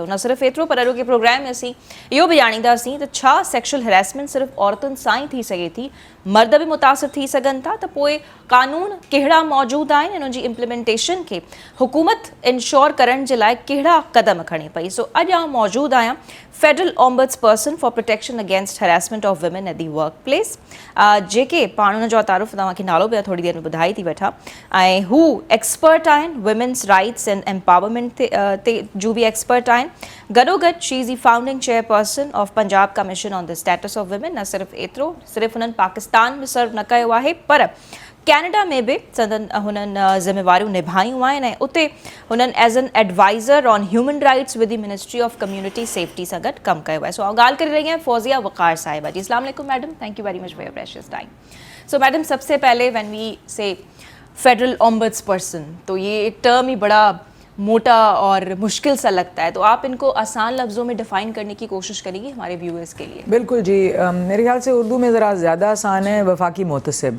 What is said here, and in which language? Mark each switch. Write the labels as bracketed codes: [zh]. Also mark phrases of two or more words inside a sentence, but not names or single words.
[sd] न सिर्फ़ु एतिरो पर अॼोके प्रोग्राम में असीं इहो बि ॼाणींदासीं त छा [en] sexual harassment [sd] सिर्फ़ु औरतुनि सां ई थी सघे थी, मर्द बि मुतासिर थी सघनि था, त पोइ कानून कहिड़ा मौजूदु आहिनि, इन्हनि जी इम्प्लीमेंटेशन खे हुकूमत इंश्योर करण जे लाइ कहिड़ा क़दम खणे पई। सो अॼु आउं मौजूदु आहियां [en] Federal Ombuds Person for Protection Against Harassment of Women at the Work Place, [sd] जेके पाण हुन जो तारुफ़ तव्हांखे नालो बि थोरी देरि में ॿुधाए थी वठां, ऐं हू एक्सपर्ट आहिनि [en] women's rights and empowerment [sd] ते जूं बि एक्सपर्ट आहिनि। [en] गॾोगॾु she is the founding chairperson of Punjab Commission on the Status of Women. [sd] न सिर्फ़ु एतिरो, सिर्फ़ु हुननि पाकिस्तान में सर्व न कयो आहे पर कैनेडा में भी हुननि ज़िम्मेवारियूं निभायूं आहिनि ऐं उते हुननि [en] as an adviser on human rights with the Ministry of Community Safety [sd] सां गॾु कमु कयो आहे। सो ॻाल्हि करे रही आहियां फौजिया वक़ार साहिबा जी। [ar] السلام علیکم मैडम, [en] thank you very much for your precious time. [ur] سو میڈم، سب سے پہلے [en] when we say federal ombuds person, [ur] تو یہ ٹرم ہی بڑا موٹا اور مشکل سا لگتا ہے، تو آپ ان کو آسان لفظوں میں ڈیفائن کرنے کی کوشش کریں گی ہمارے ویورز کے لیے? بالکل جی، میرے خیال سے اردو میں ذرا زیادہ آسان ہے وفاقی محتسب.